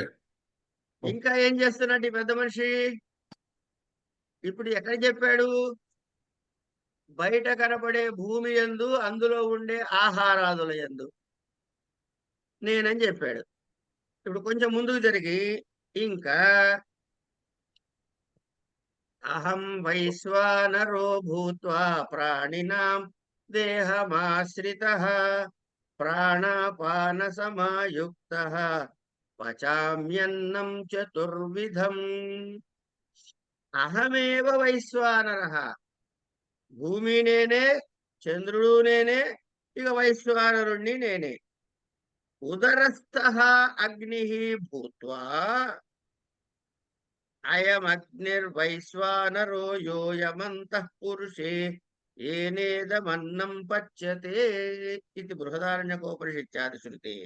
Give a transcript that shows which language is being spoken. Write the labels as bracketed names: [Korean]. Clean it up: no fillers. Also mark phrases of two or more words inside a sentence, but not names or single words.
[Telugu] ఇంకా ఏం చేస్తున్నట్టు ఈ పెద్ద మనిషి? ఇప్పుడు ఎక్కడ చెప్పాడు? బయట కనపడే భూమి యందు, అందులో ఉండే ఆహారాదుల యందు నేనని చెప్పాడు. ఇప్పుడు కొంచెం ముందుకు జరిగి ఇంకా [Sanskrit] అహం వైశ్వానరో భూత్వా ప్రాణినాం దేహమాశ్రితః ప్రాణాపాన సమాయుక్తః పచామ్యన్నం చతుర్విధం. అహమేవ వైశ్వానరః. [Telugu] భూమి నేనే, చంద్రుడు నేనే, ఇక వైశ్వానరుణ్ణి నేనే. [Sanskrit] ఉదరస్థః అగ్నిః భూత్వా అయమగ్నిర్వైశ్వానరో యోయమంతః పురుషే ఏనేదమన్నం పచ్యతే ఇది బృహదారణ్యకోపనిషత్యాది శృతేః.